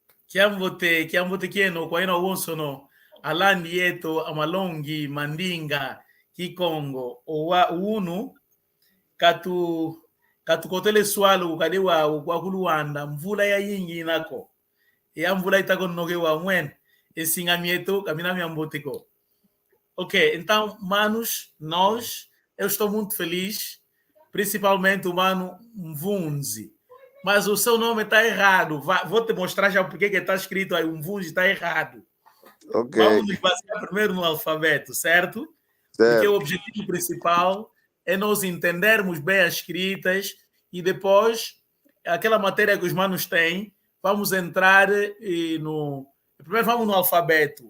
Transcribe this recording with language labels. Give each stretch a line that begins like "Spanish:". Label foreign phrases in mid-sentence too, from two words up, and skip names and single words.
Kongo: Kiambote kieno kwa ino wonsono alandi yeto amalongi mandinga kikongo owa unu katukotele swalo kadiwa kwa kuluwanda mvula ya yingi inako ya mvula itako noge wa mwen esingamieto kamina miamboteko.
Portuguese: Ok, então, manos, eu estou muito feliz, principalmente o mano Mvunzi. Mas o seu nome está errado. Vou te mostrar já porque que está escrito aí, Mvunzi está errado. Ok. Vamos nos basear primeiro no alfabeto, certo? Porque o objetivo principal é nós entendermos bem as escritas e depois, aquela matéria que os manos têm, vamos entrar Primeiro vamos no alfabeto.